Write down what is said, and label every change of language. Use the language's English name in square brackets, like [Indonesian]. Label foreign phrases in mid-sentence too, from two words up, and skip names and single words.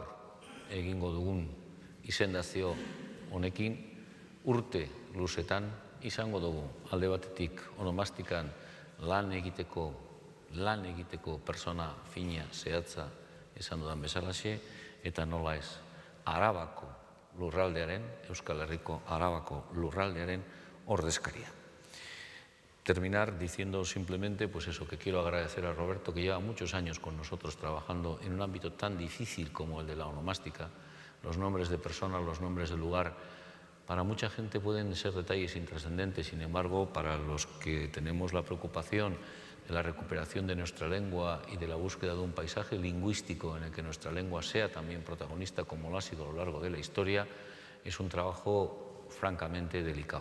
[Basque] egingo dugun izendazio honekin urte luzetan izango dugu alde batetik onomastikan lan egiteko persona fina zehatza esan dudan bezalaxe, eta nola ez, Arabako lurraldearen, Euskal Herriko Arabako lurraldearen ordezkaria. [Spanish] Terminar diciendo simplemente pues eso, que quiero agradecer a Roberto, que lleva muchos años con nosotros trabajando en un ámbito tan difícil como el de la onomástica. Los nombres de personas, los nombres de lugar, para mucha gente pueden ser detalles intrascendentes, sin embargo, para los que tenemos la preocupación de la recuperación de nuestra lengua y de la búsqueda de un paisaje lingüístico en el que nuestra lengua sea también protagonista, como lo ha sido a lo largo de la historia, es un trabajo francamente delicado.